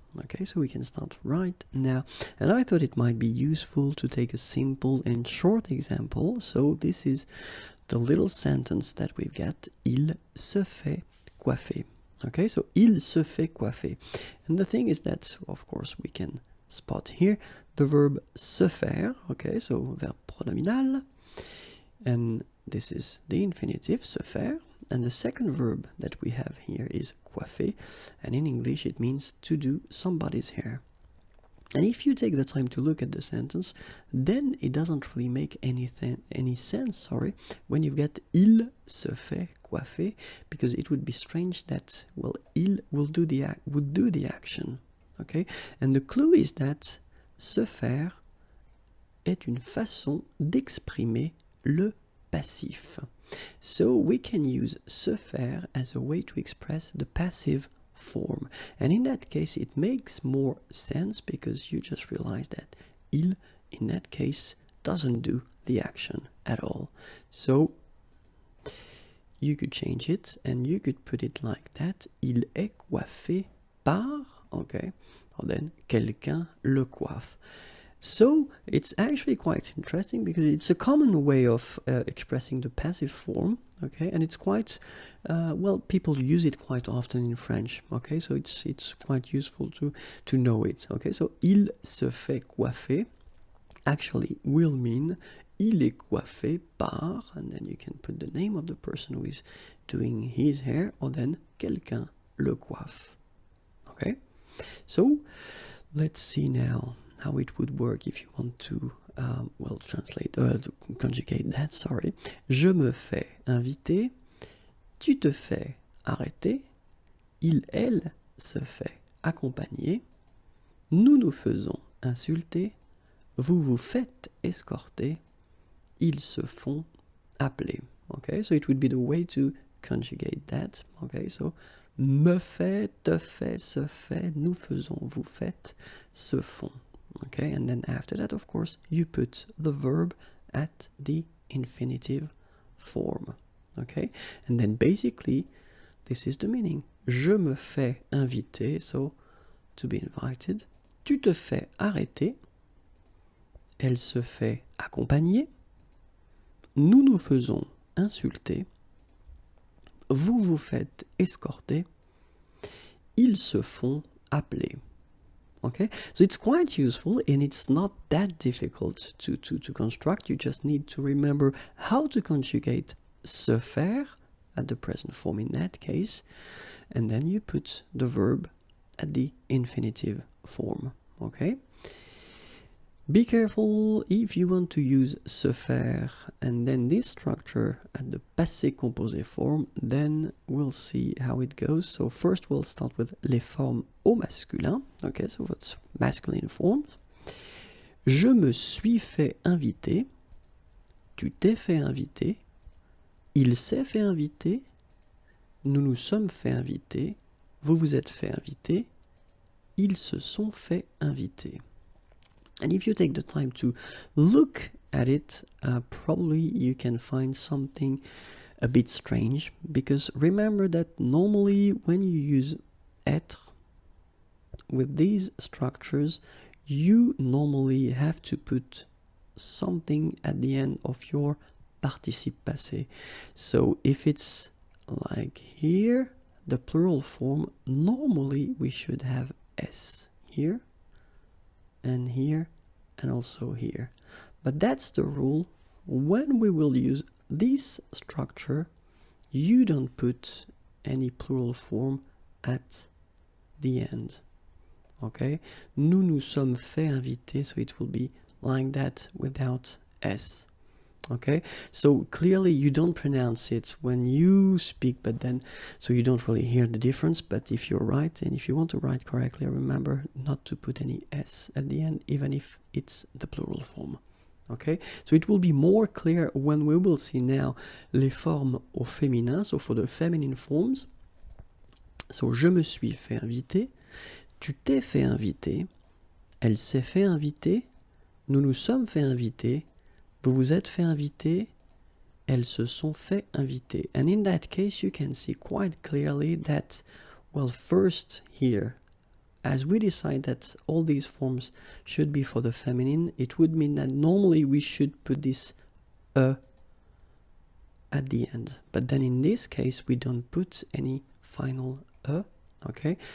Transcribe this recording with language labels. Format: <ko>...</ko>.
<en>Okay, so we can start right now. And I thought it might be useful to take a simple and short example. So this is the little sentence that we've got.</en> <fr>Il se fait coiffer.</fr> <en>Okay, so</en> <fr>il se fait coiffer.</fr> <en>And the thing is that, of course, we can spot here the verb se faire. Okay, so verb pronominal. And this is the infinitive, se faire. And the second verb that we have here is coiffer. And in English, it means to do somebody's hair. And if you take the time to look at the sentence, then it doesn't really make any sense, when you get</en> <fr>il se fait coiffer,</fr> <en>because it would be strange that, well, il would do the action, okay? And the clue is that</en> <fr>se faire est une façon d'exprimer le passif.</fr> <en>So we can use se faire as a way to express the passive form, and in that case it makes more sense because you just realize that il in that case doesn't do the action at all. So you could change it and you could put it like that:</en> <fr>il est coiffé par,</fr> <en>okay, or then</en> <fr>quelqu'un le coiffe.</fr> <en>So it's actually quite interesting because it's a common way of expressing the passive form, okay, and it's quite well, people use it quite often in French, okay, so it's quite useful to know it, okay. So</en> <fr>il se fait coiffer</fr> <en>actually will mean</en> <fr>il est coiffé par,</fr> <en>and then you can put the name of the person who is doing his hair, or then</en> <fr>quelqu'un le coiffe,</fr> <en>okay. So let's see now how it would work if you want to, well, to conjugate that, sorry.</en> <fr>Je me fais inviter, tu te fais arrêter, il, elle se fait accompagner, nous nous faisons insulter, vous vous faites escorter, ils se font appeler.</fr> <en>Okay, so it would be the way to conjugate that. Okay, so</en> <fr>me fait, te fait, se fait, nous faisons, vous faites, se font.</fr> <en>Okay, and then after that, of course, you put the verb at the infinitive form. Okay, and then basically, this is the meaning.</en> <fr>Je me fais inviter,</fr> <en>so to be invited.</en> <fr>Tu te fais arrêter. Elle se fait accompagner. Nous nous faisons insulter. Vous vous faites escorter. Ils se font appeler.</fr> <en>Okay, so it's quite useful and it's not that difficult to construct. You just need to remember how to conjugate se faire at the present form in that case, and then you put the verb at the infinitive form. Okay, be careful if you want to use se faire and then this structure at the passé composé form, then we'll see how it goes. So first we'll start with</en> <fr>les formes au masculin.</fr> <en>Okay, so what's masculine forms?</en> <fr>Je me suis fait inviter, tu t'es fait inviter, il s'est fait inviter, nous nous sommes fait inviter, vous vous êtes fait inviter, ils se sont fait inviter.</fr> <en>And if you take the time to look at it, probably you can find something a bit strange, because remember that normally when you use être with these structures, you normally have to put something at the end of your participe passé. So if it's like here, the plural form, normally we should have s here, and here, and also here. But that's the rule. When we will use this structure, you don't put any plural form at the end. Okay?</en> <fr>Nous nous sommes fait inviter,</fr> <en>so it will be like that without s. Okay, so clearly you don't pronounce it when you speak, but then, so you don't really hear the difference. But if you're right, and if you want to write correctly, remember not to put any s at the end, even if it's the plural form. Okay, so it will be more clear when we will see now</en> <fr>les formes au féminin,</fr> <en>so for the feminine forms. So</en> <fr>je me suis fait inviter, tu t'es fait inviter, Elle s'est fait inviter. Nous nous sommes fait inviter. Vous vous êtes fait inviter. Elles se sont fait inviter.</fr> <en>And in that case, you can see quite clearly that, well, first here, as we decide that all these forms should be for the feminine, it would mean that normally we should put this at the end. But then in this case, we don't put any final okay?</en>